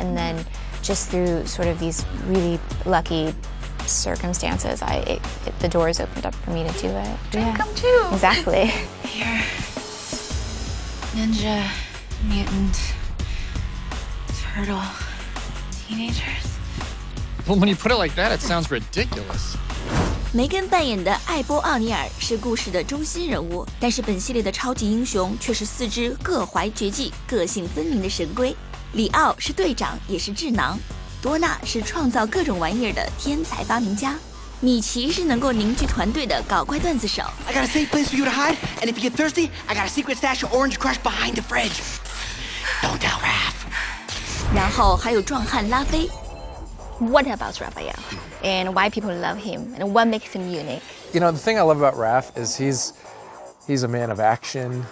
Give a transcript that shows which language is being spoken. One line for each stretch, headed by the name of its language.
English: And then, just through sort of these really lucky circumstances, the doors opened up for me to do it. Dream come true. Exactly. You're ninja, mutant, turtle, teenagers. Well, when you put it like that, it sounds ridiculous.
Chinese: 梅根扮演的艾波·奥尼尔是故事的中心人物，但是本系列的超级英雄却是4只各怀绝技、个性分明的神龟。里奥是队长，也是智囊；多纳是创造各种玩意儿的天才发明家；米奇是能够凝聚团队的搞怪段子手。
English: I got a safe place for you to hide, and if you get thirsty, I got a secret stash of Orange Crush behind the fridge. Don't tell Raph.
Chinese: 然后还有壮汉拉菲。
English: What about Raphael? And why people love him, and what makes him unique. You know, the thing I love about Raph is he's a man of action.